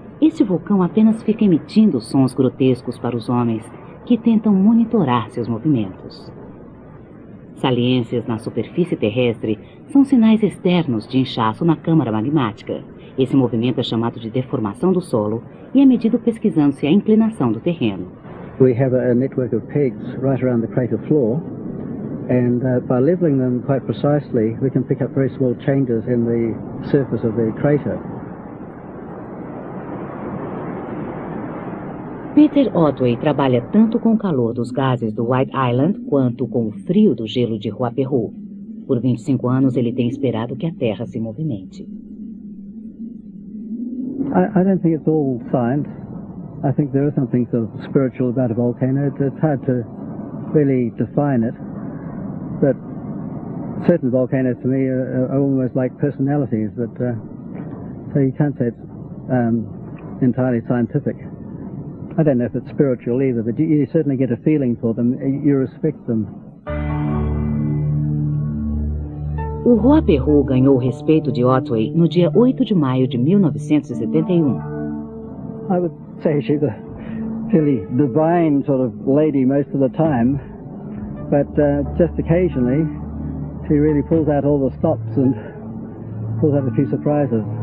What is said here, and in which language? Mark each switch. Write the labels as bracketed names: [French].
[Portuguese] Este vulcão apenas fica emitindo sons grotescos para os homens que tentam monitorar seus movimentos. Saliências na superfície terrestre são sinais externos de inchaço na câmara magmática. Esse movimento é chamado de deformação do solo e é medido pesquisando-se a inclinação do terreno. [English] We have a network of pegs right around the crater floor, and by leveling them quite precisely, we can pick up very small changes in the surface of the crater. [Portuguese] Peter Otway trabalha tanto com o calor dos gases do White Island quanto com o frio do gelo de Ruapehu. Por 25 anos, ele tem esperado que a Terra se movimente. [English] I don't think it's all science. I think there is something sort of spiritual about a volcano. It's hard to really define it, but certain volcanoes to me are almost like personalities, but so you can't say it's entirely scientific. I don't know if it's spiritual either, but you certainly get a feeling for them. You respect them. [Portuguese] O Ruapehu ganhou o respeito de Otway no dia 8 de maio de 1971. [English] I would say she's a fairly divine sort of lady most of the time, but just occasionally she really pulls out all the stops and pulls out a few surprises.